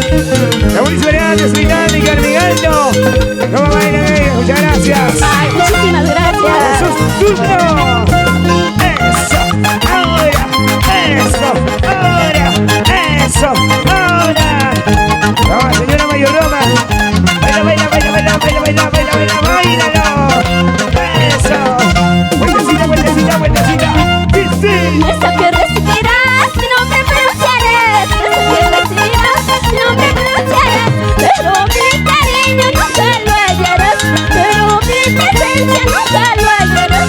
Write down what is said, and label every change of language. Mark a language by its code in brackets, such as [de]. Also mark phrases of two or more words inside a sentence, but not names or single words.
[es] La municipalidad de Británica, Carnegando. ¿Cómo bailan ellos? Muchas gracias. Ay, muchísimas gracias. ¡Eso es turno! ¡Eso! ¡Ahora! ¡Eso! ¡Ahora! ¡Eso! ¡Ahora! ¡Vamos, señora Mayoroma! ¡Baila, baila, baila, baila, baila, baila, baila, baila, bailalo! ¡Eso! ¡Vueltecita, vueltecita, vueltecita! ¡Sí, sí! Esa que recibirás, mi nombre pronunciaré. Esa que recibirás, mi nombre pronunciaré. Pero mi cariño nunca lo hallarás. Pero mi presencia nunca lo hallarás.